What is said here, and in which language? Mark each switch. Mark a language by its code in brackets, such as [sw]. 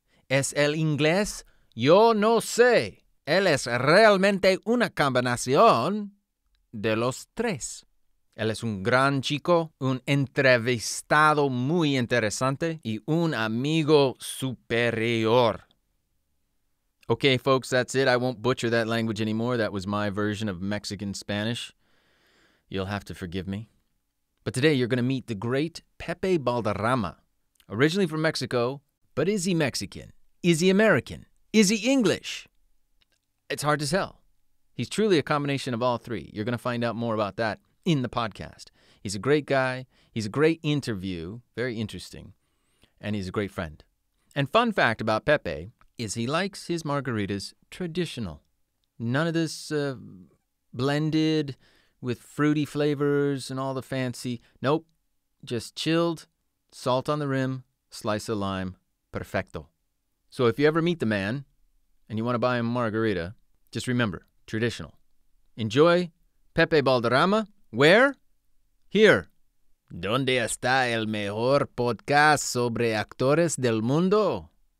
[es] ¿Es el inglés? Yo no sé. Él es realmente una combinación de los tres. Él es un gran chico, un entrevistado muy interesante y un amigo superior. [en] Okay, folks, that's it. I won't butcher that language anymore. That was my version of Mexican Spanish. You'll have to forgive me. But today you're going to meet the great Pepe Balderrama. Originally from Mexico, but is he Mexican? Is he American? Is he English? It's hard to tell. He's truly a combination of all three. You're going to find out more about that in the podcast. He's a great guy. He's a great interview, very interesting, and he's a great friend. And fun fact about Pepe is he likes his margaritas traditional. None of this blended with fruity flavors and all the fancy. Nope, just chilled, salt on the rim, slice of lime, perfecto. So if you ever meet the man and you want to buy him a margarita, just remember, traditional. Enjoy Pepe Balderrama. Where? Here. [es] ¿Dónde está el mejor podcast sobre actores del mundo?